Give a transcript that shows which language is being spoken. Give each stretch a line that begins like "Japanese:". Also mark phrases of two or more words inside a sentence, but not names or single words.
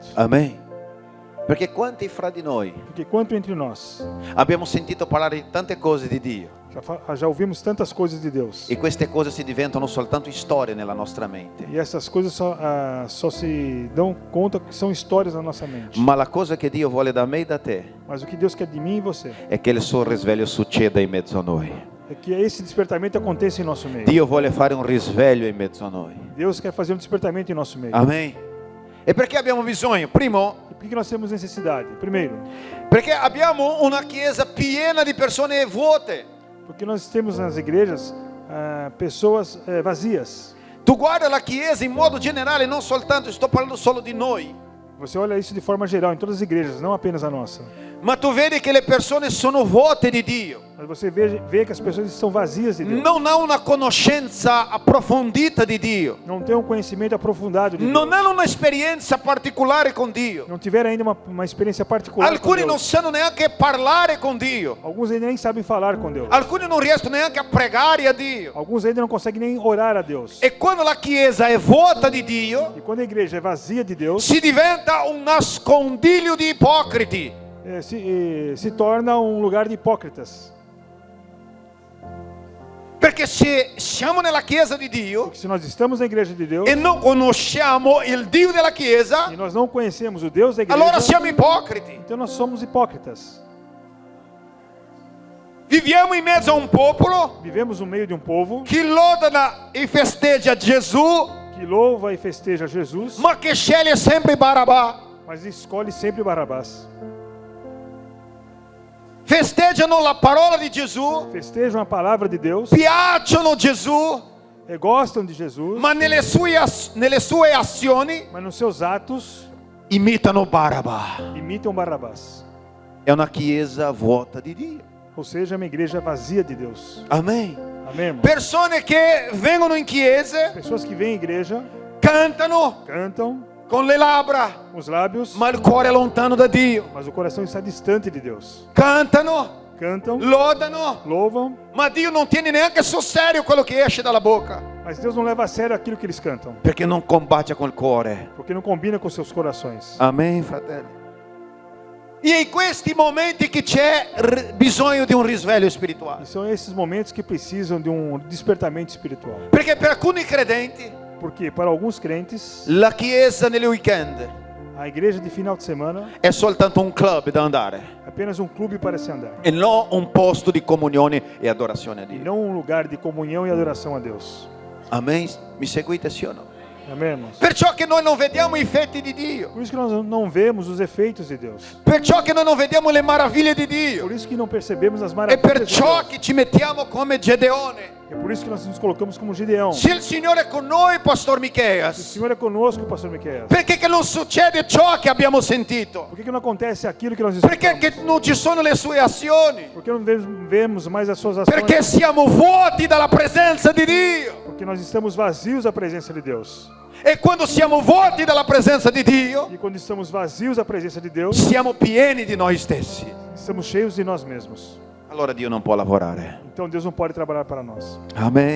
Italian: Amen. Perché quanti fra di noi
Portuguese: Porque quanto entre nós
Italian: abbiamo sentito parlare di tante cose di Dio
Portuguese: já ouvimos tantas coisas de Deus.
Italian: e queste cose si diventano soltanto storie nella nostra mente.
Portuguese: E essas coisas só se dão conta que são histórias na nossa mente.
Italian: Ma la cosa che Dio vuole da me e da te
Portuguese: Mas o que Deus quer de mim e você
Italian: è che il suo risveglio succeda in mezzo a noi.
Portuguese: é que esse despertamento aconteça em nosso meio.
Italian: Dio vuole fare un risveglio in mezzo a noi.
Portuguese: Deus quer fazer um despertamento em nosso meio.
Italian: Amen. E perché abbiamo bisogno? Primo,
Portuguese: E por que nós temos necessidade? Primeiro,
Italian: perché abbiamo una chiesa piena di persone vuote.
Portuguese: porque nós temos nas igrejas pessoas vazias.
Italian: Tu guarda la chiesa in modo generale, non soltanto, sto parlando solo di noi.
Portuguese: Você olha isso de forma geral em todas as igrejas, não apenas a nossa.
Italian: Ma tu vedi che le persone sono vuote di Dio.
Portuguese: Mas você vê que as pessoas estão vazias de Deus.
Italian: Non hanno una conoscenza approfondita di Dio.
Portuguese: Não tem um conhecimento aprofundado de Deus.
Italian: Non hanno un'esperienza particolare con Dio.
Portuguese: Não tiveram ainda uma experiência particular com
Italian: Alcuni non
Portuguese: Deus.
Italian: sanno neanche parlare con Dio.
Portuguese: Alguns ainda nem sabem falar com Deus.
Italian: Alcuni non riescono neanche a pregare a Dio.
Portuguese: Alguns ainda não conseguem nem orar a Deus.
Italian: E quando la chiesa è vuota di Dio,
Portuguese: E quando a igreja é vazia de Deus,
Italian: si diventa un nascondiglio di ipocriti.
Portuguese: se torna um lugar de hipócritas.
Italian: Perché se siamo nella chiesa di Dio
Portuguese: Porque se nós estamos na igreja de Deus
Italian: e non conosciamo il Dio della chiesa,
Portuguese: e nós não conhecemos o Deus da igreja,
Italian: allora siamo ipocriti.
Portuguese: então nós somos hipócritas.
Italian: Viviamo in mezzo a un popolo
Portuguese: Vivemos no meio de um povo
Italian: che loda e festeggia Gesù,
Portuguese: que louva e festeja Jesus,
Italian: ma che sceglie sempre Barabà.
Portuguese: mas escolhe sempre Barabás.
Italian: Festeggiano la parola di Gesù,
Portuguese: Festejam a palavra de Deus,
Italian: piacciono Gesù,
Portuguese: gostam de Jesus,
Italian: ma nelle sue azioni
Portuguese: mas nos seus atos
Italian: imitano Barabà.
Portuguese: imitam Barabás.
Italian: È una chiesa vuota di Dio.
Portuguese: Ou seja, é uma igreja vazia de Deus.
Italian: Amen.
Portuguese: Amém, irmão?
Italian: Persone che vengono in chiesa,
Portuguese: Pessoas que vêm à igreja,
Italian: cantano
Portuguese: cantam
Italian: con le labbra,
Portuguese: com os lábios,
Italian: ma il cuore è lontano da Dio.
Portuguese: mas o coração está distante de Deus.
Italian: Cantano,
Portuguese: Cantam,
Italian: lodano,
Portuguese: louvam,
Italian: ma Dio non tiene neanche sul serio quello che esce dalla bocca,
Portuguese: mas Deus não leva a sério aquilo que eles cantam,
Italian: perché non combacia col cuore.
Portuguese: porque não combina com seus corações.
Italian: Amen, fratelli. E in questi momenti che c'è bisogno di un risveglio spirituale.
Portuguese: E são esses momentos que precisam de um despertamento espiritual.
Italian: Perché per alcuni credenti
Portuguese: Porque para alguns crentes,
Italian: la chiesa nelle weekend
Portuguese: a igreja de final de semana
Italian: è soltanto un club da andare
Portuguese: é apenas um clube para se andar,
Italian: e non un posto di comunione e adorazione a
Portuguese: e
Italian: Dio.
Portuguese: não um lugar de comunhão e adoração a Deus.
Italian: Amen? Mi seguite sì o no?
Portuguese: Amém, irmãos?
Italian: Perciò che noi non vediamo i fatti di Dio.
Portuguese: Por isso que nós não vemos os efeitos de Deus.
Italian: Perciò che noi non vediamo le meraviglie di Dio.
Portuguese: Por isso que não percebemos as
Italian: E
Portuguese: maravilhas de
Italian: perciò
Portuguese: Deus.
Italian: che ci mettiamo come Gedeone.
Portuguese: É por isso que nós nos colocamos como Gideão.
Italian: Se il Signore è con noi,
Portuguese: Pastor O Micheas, Senhor é conosco, pastor Miquel.
Italian: perché che non succede ciò che abbiamo sentito?
Portuguese: Por que não acontece aquilo que nós
Italian: Perché
Portuguese: escutamos?
Italian: che non ci sono le sue azioni?
Portuguese: Por que não vemos mais as suas ações?
Italian: Perché siamo vuoti dalla presenza di Dio.
Portuguese: Porque nós estamos vazios da presença de Deus.
Italian: E quando siamo vuoti dalla presenza di Dio,
Portuguese: E quando estamos vazios da presença de Deus,
Italian: siamo pieni di noi stessi.
Portuguese: estamos cheios de nós mesmos.
Italian: Allora Dio non può lavorare.
Portuguese: Então Deus não pode trabalhar para nós.